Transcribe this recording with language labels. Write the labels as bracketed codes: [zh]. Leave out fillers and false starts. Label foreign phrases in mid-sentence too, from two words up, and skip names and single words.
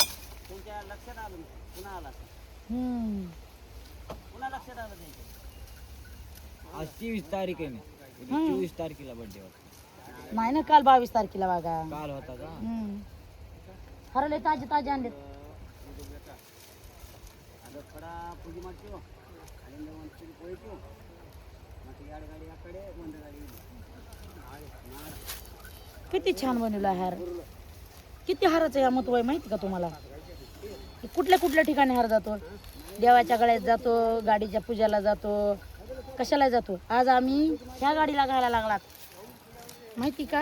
[mr] त्यांच्या लक्षात आलं पुन्हा आला पुन्हा लक्षात आलं त्यांच्या. आज 23 तारीख आहे ना. 24 तारखेला बर्थडे होता. नाही ना काल 22 तारखेला बघा. काल होता का? हरले ताजे ताजे आणले. [kn] ಅದು ಕಡ ಪೂಜೆ ಮಾಡ್ತೀವಿ ಅಲ್ಲಿಂದ ಒಂದು ಚಿಡಿ ಹೋಯ್ತು ಮತ್ತು 2 ಗಾಡಿ ಆ ಕಡೆ 1 ಗಾಡಿ ಇಲ್ಲಿ [mr] किती छान बनवला हार. किती हाराचं या महत्व आहे माहिती का तुम्हाला. कुठल्या कुठल्या ठिकाणी हार जातो. देवाच्या गळ्यात जातो गाडीच्या पूजाला जातो कशाला जातो. आज आम्ही ह्या गाडीला घालायला लागलात माहिती का.